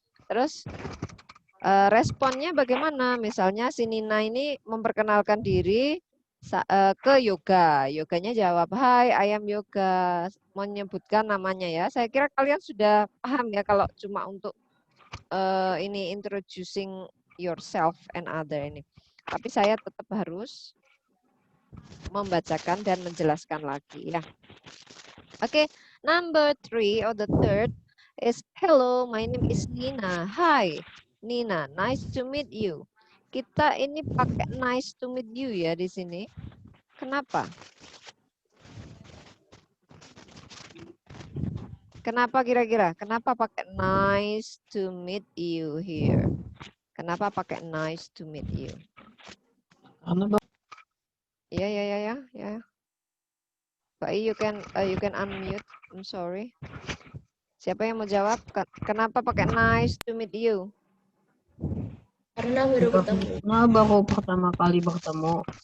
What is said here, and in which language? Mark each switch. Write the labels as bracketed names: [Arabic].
[Indonesian] Terus responnya bagaimana? Misalnya si Nina ini memperkenalkan diri ke Yoga. Yoganya jawab, "Hai, [English] I am Yoga." [Indonesian] Menyebutkan namanya ya. Saya kira kalian sudah paham ya kalau cuma untuk ini [English] introducing yourself and other [Indonesian] ini. Tapi saya tetap harus membacakan dan menjelaskan lagi ya. [English] Oke, number 3 or the third is hello, my name is Nina. Hi, Nina, nice to meet you. [Indonesian] Kita ini pakai [English] nice to meet you [Indonesian] ya di sini. Kenapa? Kenapa kira-kira? Kenapa pakai [English] nice to meet you here? [Indonesian] Kenapa pakai [English] nice to meet you? [Indonesian] Ya. Pak I, [English] you can unmute. I'm sorry. [Indonesian] Siapa yang mau jawab? Kenapa pakai [English] nice to meet you? [Indonesian] Karena baru ketemu. Nah, baru pertama kali bertemu.